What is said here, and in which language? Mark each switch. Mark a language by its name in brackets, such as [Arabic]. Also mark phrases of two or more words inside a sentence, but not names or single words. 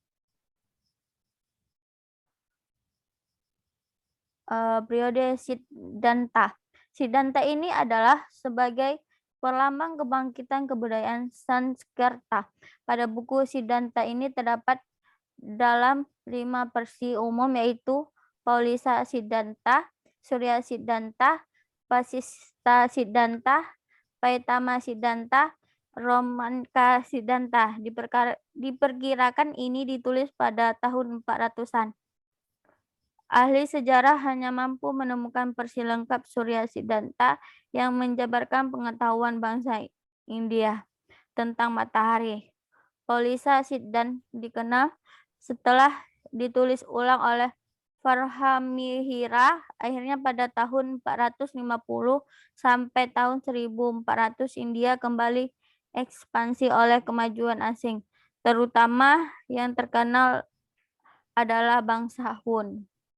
[Indonesian] Periode Siddhanta. Siddhanta ini adalah sebagai perlambang kebangkitan kebudayaan Sanskerta. Pada buku Siddhanta ini terdapat dalam 5 versi umum yaitu Paulisa Siddhanta, Surya Siddhanta, Vasistha Siddhanta, Paitama Siddhanta, Romanka Siddhanta. Diperkirakan ini ditulis pada tahun 400-an. Ahli sejarah hanya mampu menemukan versi lengkap Surya Siddhanta yang menjabarkan pengetahuan bangsa India tentang matahari. Paulisa Siddhanta dikenal setelah ditulis ulang oleh Varhamihira akhirnya pada tahun 450 sampai tahun 1400 India kembali ekspansi oleh kemajuan asing, terutama yang terkenal adalah bangsa Hun.